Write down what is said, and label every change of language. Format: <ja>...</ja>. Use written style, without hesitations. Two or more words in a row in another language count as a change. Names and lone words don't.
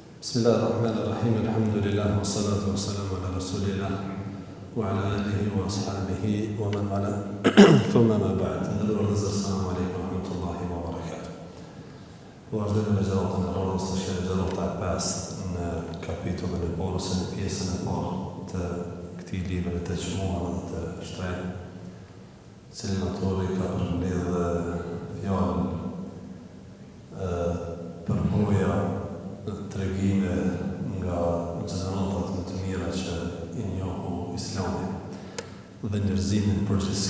<ar>بسم الله الرحمن الرحيم، الحمد لله، والصلاة والسلام على رسول الله، وعلى آله وأصحابه، ومن والاه، ثم أما بعد. السلام عليكم ورحمة الله وبركاته.</ar> <sq>Vazhdojmë me gjeratën e rrugës së shkëlqyer gjerata e pestë në kapitullin e parë ose në pjesën e parë të këtij libri të çmuar dhe të shtrenjtë, cili autori ka përmbledhur fjalën përvoja tregime nga gjeneratat më të mira që i njohu Islamin dhe njerëzimin përgjithësi.</sq>